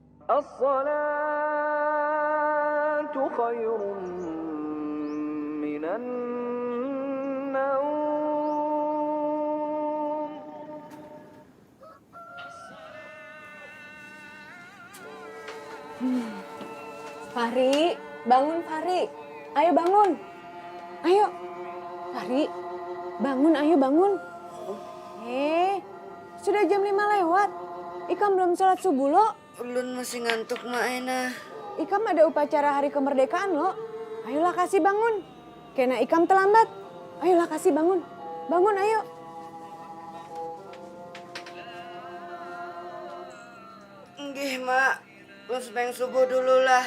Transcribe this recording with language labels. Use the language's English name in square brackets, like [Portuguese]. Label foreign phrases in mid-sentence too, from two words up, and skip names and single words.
[Arabic] الصلاة خير من النوم. [Banjar] Fahri, bangun Fahri. Ayo bangun. Ayo. Fahri, bangun, ayo bangun. Sudah jam 5 lewat. Ikam belum sholat subuh lo. Ulun masih ngantuk Mak Ena. Ikam ada upacara hari kemerdekaan lo. Ayolah kasih bangun. Kena Ikam terlambat. Ayolah kasih bangun. Bangun ayo. Nggih Mak, ulun sepeng subuh dulu lah.